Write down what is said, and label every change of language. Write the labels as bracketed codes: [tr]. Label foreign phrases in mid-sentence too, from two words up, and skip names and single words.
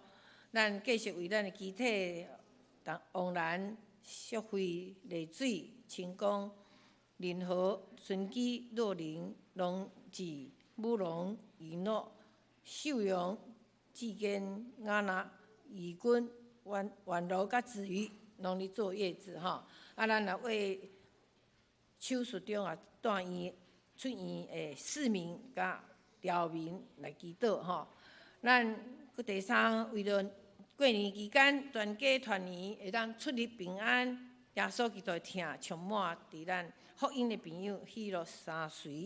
[nan] 咱继续为咱的肢体、王兰、淑慧、丽水、清光、林和、孙基、若玲、龙志、武龙、余诺、秀荣、志坚、雅娜、义君、婉柔甲子瑜，拢咧坐月子吼。啊，咱也为手术中啊出院的市民甲侨民来祈祷吼。咱佮第三，为了过年期间全家团圆，会当出入平安，耶稣基督的疼充满伫咱福音的朋友喜乐相随。